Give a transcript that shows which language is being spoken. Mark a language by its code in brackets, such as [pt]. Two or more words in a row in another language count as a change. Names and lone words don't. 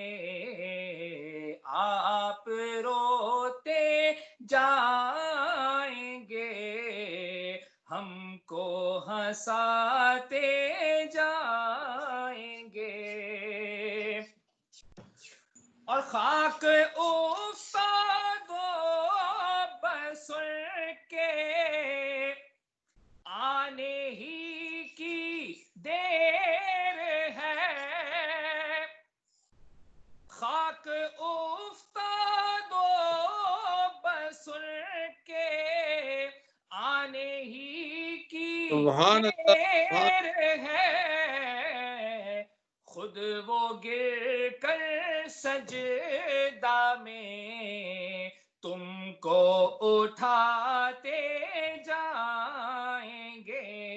[ur] آپ روتے جائیں گے، ہم کو ہنساتے جائیں گے. اور خاک افتاد و بسر کے آنے ہی کی دیر ہے. خاک افتاد و بسر کے آنے ہی کی [ar] سبحان اللہ. [ur] دیر ہے. خود وہ گر کر سجدہ میں تم کو اٹھاتے جائیں گے.